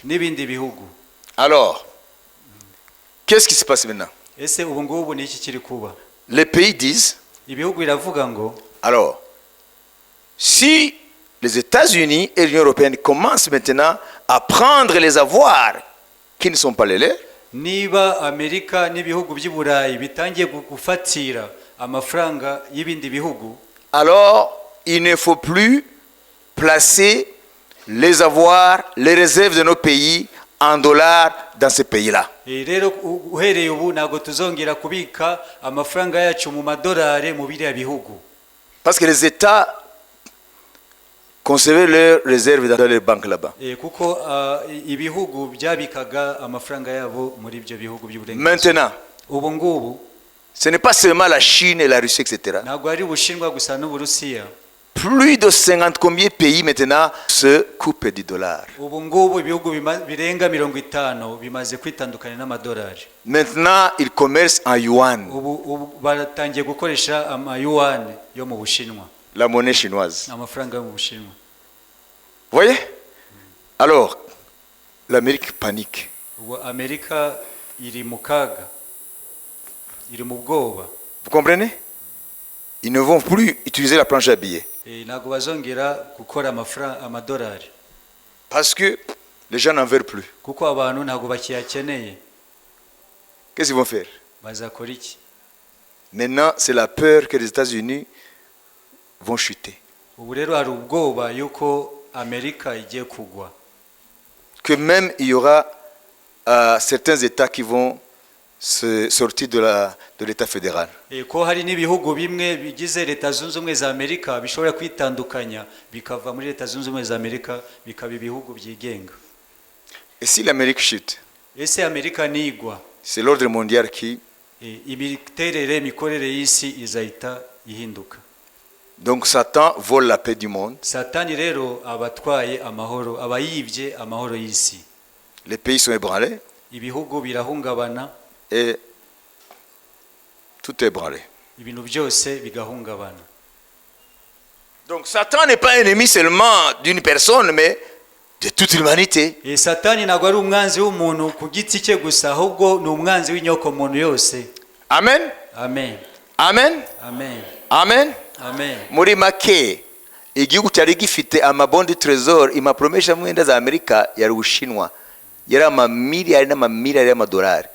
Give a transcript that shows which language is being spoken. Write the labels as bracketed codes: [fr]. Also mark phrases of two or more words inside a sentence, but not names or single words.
[fr] Alors, qu'est-ce qui se passe maintenant? Les pays disent, alors, si les États-Unis et l'Union européenne commencent maintenant à prendre les avoirs qui ne sont pas les leurs, [rw] niba Amerika n'ibihugu by'Iburayi bitangiye gufatira amafaranga y'ibindi bihugu, [fr] alors il ne faut plus placer les avoirs, les réserves de nos pays en dollars dans ces pays-là. [rw] Rero uhereye ubu ntago tuzongera kubika amafaranga yacu mu madolari mu biriya bihugu. [fr] Parce que les États conservaient leurs réserves dans les banques là-bas. [rw] Kuko ibihugu byabikaga amafaranga yabo muri ibyo bihugu by'uburenganzira. [fr] Maintenant, [rw] ubu ngubu [fr] ce n'est pas seulement la Chine et la Russie, etc. [rw] Ntago ari Ubushinwa gusa n'Uburusiya. [fr] Plus de 50 combien pays maintenant se coupent du dollar. [rw] Ubu ngubu ibihugu birenga 50 bimaze kwitandukana n'amadolari. [fr] Maintenant, ils commercent en yuan. [rw] Ubu baratangiye gukoresha ama yuan yo mu Bushinwa. [fr] La monnaie chinoise. [rw] amafaranga yo mu Bushinwa. [fr] Vous voyez? Alors, l'Amérique panique. [rw] Ubu Amerika iri mu kaga, iri mu bwoba. [fr] Vous comprenez? Ils ne vont plus utiliser la planche à billets. [rw] Ntabwo bazongera gukora amadolari [fr] Parce que les gens n'en veulent plus. [rw] kuko abantu ntabwo bakiyakeneye. [fr] Qu'est-ce qu'ils vont faire? [rw] Bazakora iki? [fr] Maintenant, c'est la peur que les États-Unis vont chuter. [rw] Ubu rero hari ubwoba yuko Amerika igiye kugwa, [fr] Que même il y aura certains États qui vont se sortir de l'État fédéral. [rw] ko hari n'ibihugu bimwe bigize Leta Zunze Ubumwe za Amerika bishobora kwitandukanya bikava muri Leta Zunze Ubumwe za Amerika bikaba ibihugu byigenga. [fr] Et si l'Amérique chute, [rw] Ese Amerika nigwa, [fr] c'est l'ordre mondial qui... [rw] imikorere y'isi izahita ihinduka. [fr] Donc Satan vole la paix du monde. [rw] Satani rero abatwaye amahoro, abayibye amahoro y'isi. [fr] Les pays sont ébranlés [rw] Ibihugu birahungabana, [fr] et tout est ébranlé. [rw] ibintu byose bigahungabana. [fr] Donc Satan n'est pas ennemi seulement d'une personne, mais de toute l'humanité. [rw] Satani ntabwo ari umwanzi w'umuntu ku giti cye gusa, ahubwo ni umwanzi w'inyoko muntu yose. Amen. Amen. Amen. Amen. Amen. Amen. Muri make igihugu cyari gifite amabondi trésor imapromesha mwenda za Amerika yari Ubushinwa, yari amamiliyari n'amamiliyari y'amadolari.